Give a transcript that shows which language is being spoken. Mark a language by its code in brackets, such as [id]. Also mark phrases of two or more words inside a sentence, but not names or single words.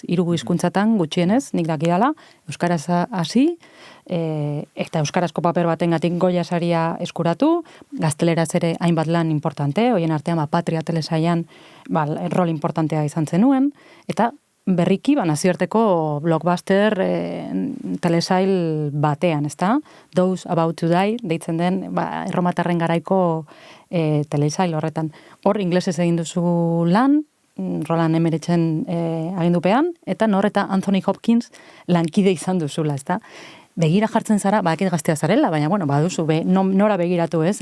[eu] 3 hizkuntzatan gutxienez, nik dakidala, euskaraz hasi, eta euskarazko paper batengatik Goya saria eskuratu, gazteleraz ere hainbat lan importante, hoien artean Patria telesailan rol importantea izan zenuen, eta berriki nazioarteko blockbuster telesail batean, ezta? Those About to Die, deitzen den erromatarren garaiko telesail horretan. Hor inglesez egin duzu lan, Roland Emmerichen agindupean, eta eta Anthony Hopkins lankide izan duzula, ezta? Begira jartzen zara, badakit gaztea zarela, baina, baduzu, nora begiratu, ez?